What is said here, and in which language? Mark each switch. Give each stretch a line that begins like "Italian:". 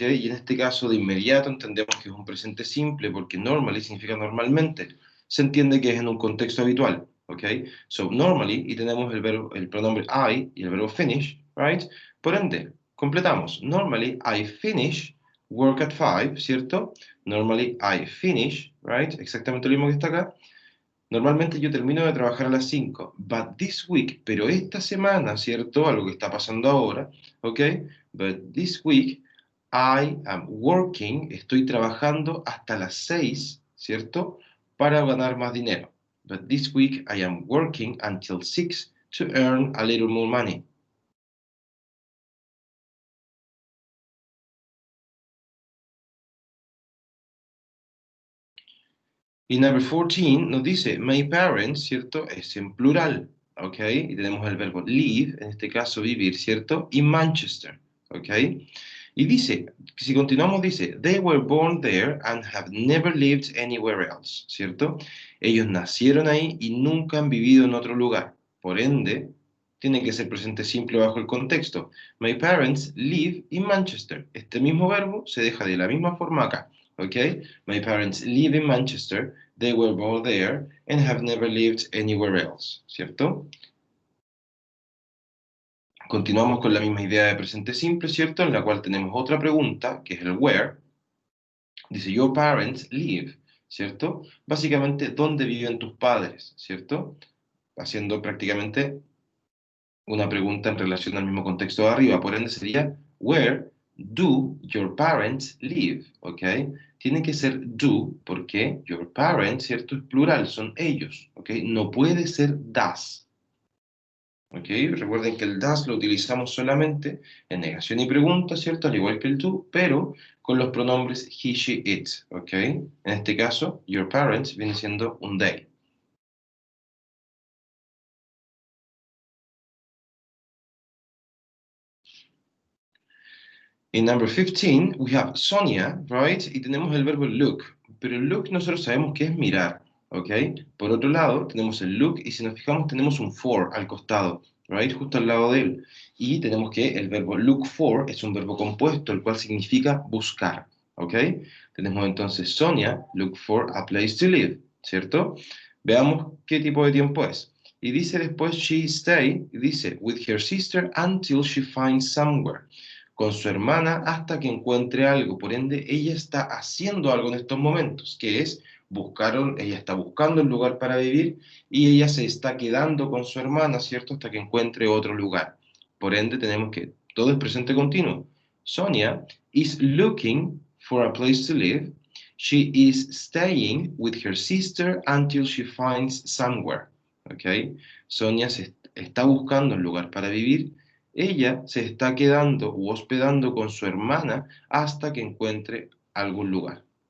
Spanish: Y en este caso de inmediato entendemos que es un presente simple porque normally significa normalmente. Se entiende que es en un contexto habitual, ¿ok? So, normally, y tenemos el pronombre I y el verbo finish, right? Por ende, completamos.
English: Normally, I finish work at 5, ¿cierto? Normally, I finish, right?
Spanish: Exactamente lo mismo que está acá. Normalmente yo termino de trabajar a las 5,
English: but this week,
Spanish: pero esta semana, ¿cierto? Algo que está pasando ahora, ¿ok?
English: But this week I am working,
Spanish: estoy trabajando hasta las 6, ¿cierto? Para ganar más dinero.
English: But this week I am working until 6 to earn a little more money.
Spanish: Y number 14 nos dice,
English: my parents,
Spanish: ¿cierto? Es en plural, ¿ok? Y tenemos el verbo live, en este caso vivir, ¿cierto? Y Manchester, ¿ok? Y dice, si continuamos, dice,
English: they were born there and have never lived anywhere else,
Spanish: ¿cierto? Ellos nacieron ahí y nunca han vivido en otro lugar. Por ende, tiene que ser presente simple bajo el contexto.
English: My parents live in Manchester.
Spanish: Este mismo verbo se deja de la misma forma acá. ¿Ok?
English: My parents live in Manchester. They were born there and have never lived anywhere else.
Spanish: ¿Cierto? Continuamos con la misma idea de presente simple, ¿cierto? En la cual tenemos otra pregunta, que es el where. Dice,
English: your parents live,
Spanish: ¿cierto? Básicamente, ¿dónde viven tus padres? ¿Cierto? Haciendo prácticamente una pregunta en relación al mismo contexto de arriba. Por ende sería,
English: where do your parents live? ¿Ok?
Spanish: Tiene que ser do, porque your parents, ¿cierto? Es plural, son ellos, ¿ok? No puede ser does. ¿Ok? Recuerden que el does lo utilizamos solamente en negación y pregunta, ¿cierto? Al igual que el do, pero con los pronombres he, she, it, ¿ok? En este caso, your parents viene siendo un they.
English: In number 15, we have Sonia, right?
Spanish: Y tenemos el verbo look, pero el look nosotros sabemos que es mirar, ¿ok? Por otro lado, tenemos el look y si nos fijamos tenemos un for al costado, right? Justo al lado de él. Y tenemos que el verbo look for es un verbo compuesto, el cual significa buscar, ¿ok? Tenemos entonces
English: Sonia, look for a place to live, ¿cierto?
Spanish: Veamos qué tipo de tiempo es. Y dice después,
English: she stay,
Spanish: y dice,
English: with her sister until she finds somewhere
Spanish: con su hermana hasta que encuentre algo. Por ende, ella está haciendo algo en estos momentos, que es ella está buscando un lugar para vivir y ella se está quedando con su hermana, ¿cierto? Hasta que encuentre otro lugar. Por ende, tenemos que todo es presente continuo.
English: Sonia is looking for a place to live. She is staying with her sister until she finds somewhere.
Spanish: ¿Ok? Sonia está buscando un lugar para vivir. Ella se está quedando u hospedando con su hermana hasta que encuentre algún lugar.